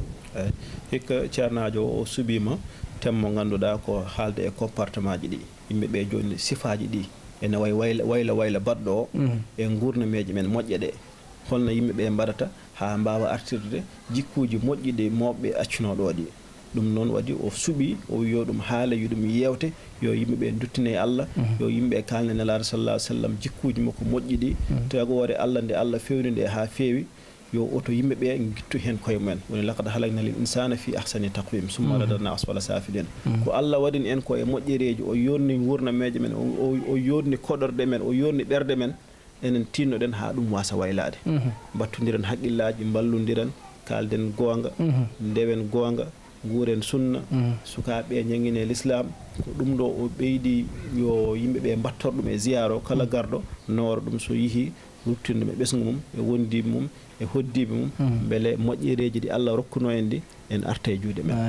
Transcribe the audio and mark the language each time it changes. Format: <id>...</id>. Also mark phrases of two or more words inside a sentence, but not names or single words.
<ff>hikka ceernajo o suɓima temmo ganduɗa ko haalde e comportement ji ɗi yimɓeɓe joni sifaji ɗi ene way wayla baɗɗo o e gurnameji men moƴƴe ɗe holno yimɓeɓe mbaɗata ha mbawa artirde jikkuji moƴƴiɗi mawɓe accunoɗo ɗi ɗum noon waɗi o suɓi o yo ɗum haala yo ɗum yewte yo yimɓeɓe duttine Allah yo yimɓeɓe kalne nelaɗo</ff> <ar>صلى الله عليه وسلم</ar> <ff>jikkuji makko moƴƴiɗi tagore Allah nde Allah fewni nde ha fewi yo oto yimɓeɓe guittu hen koye mumen woni</ff> <ar>لقد خلقنا للإنسان في أحسن تقويم ثم رددنا أسفل سافلين</ar> <ff>ko Allah waɗini en ko e moƴƴereji o yonni wurnameje men o yonni koɗorɗe men o yonni ɓerde men enen tinnoɗen ha ɗum wasa waylade battodiren haqqillaji ballodiren kalden gonga ndewen gonga guuren sunna sukaɓe ñaguine l'islam ko ɗum ɗo o ɓeydi yo yimɓeɓe mbattor ɗum e ziyara o kala garɗo nooro ɗum so yeehi ruttinɗum e ɓesgu mum e wondiɓe mum e hoddiɓe mum beele moƴƴereji ɗi Allah rokkuno en ɗi en arta e juuɗe men</ff>